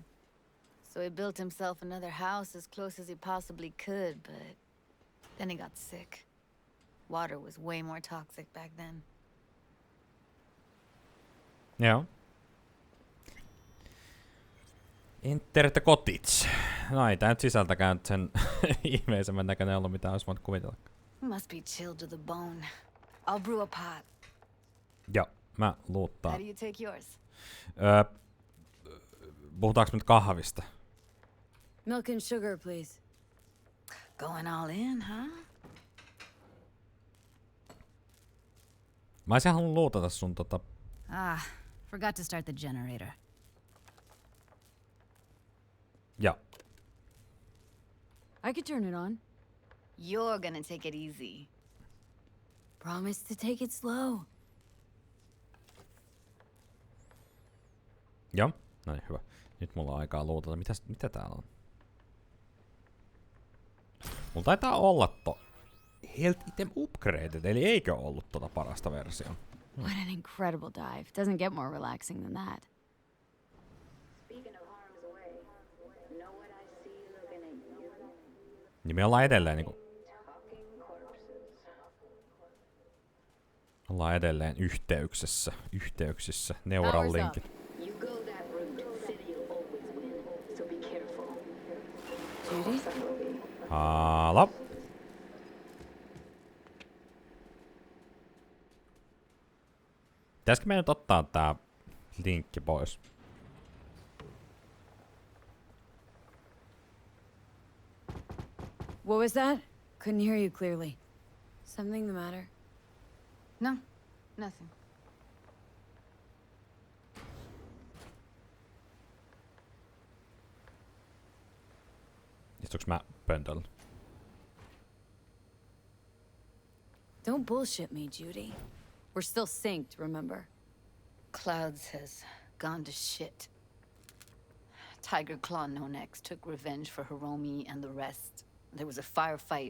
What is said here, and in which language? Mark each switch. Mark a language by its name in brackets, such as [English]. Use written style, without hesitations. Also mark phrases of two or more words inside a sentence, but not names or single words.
[English] So he built himself another house as close as he possibly could, but then he got sick. Water was way more toxic back then. Joo. Enter the cottage. [Finnish] No ei tää nyt sisältäkään nyt sen ihmeisemmän näköinen ollut, mitä olisi voinut kuvitella. [English] Must be chilled to the bone. I'll brew a pot. [Finnish] Joo, mä luuttaan. [English] How do you take yours? [Finnish] Puhutaanko nyt kahvista? [English] Milk and sugar, please. Going all in, huh? [Finnish] Mä olisin halunnut luutata sun [English] Forgot to start the generator. [Finnish] Joo. [English] I could turn it on. You're gonna take it easy. Promise to take it slow. [Finnish] Joo. No niin, hyvä. Nyt mulla on aikaa luutata. Mitä täällä on? Mulla taitaa olla [English] Health Item Upgraded, [Finnish] eli eikö ollut parasta versiota? [English] What an incredible dive. Doesn't get more relaxing than that. Speaking of harm's way, know what I see looking at you? [Finnish] Niin me ollaan edelleen niinku... [English] Talking corpses. [Finnish] Ollaan edelleen yhteyksissä, Neuralinkit. [English] You go that route, city'll always win, so be careful. Judy? [Finnish] Halo. Pitäisikö meidän nyt ottaa tää linkki pois? [English] What was that? Couldn't hear you clearly. Something the matter? No, nothing. [Finnish] Istuuks mä pöntöllä? [English] Don't bullshit me, Judy. We're still synced, remember? Clouds has gone to shit. Tiger Claw No Next took revenge for Hiromi and the rest. There was a firefight.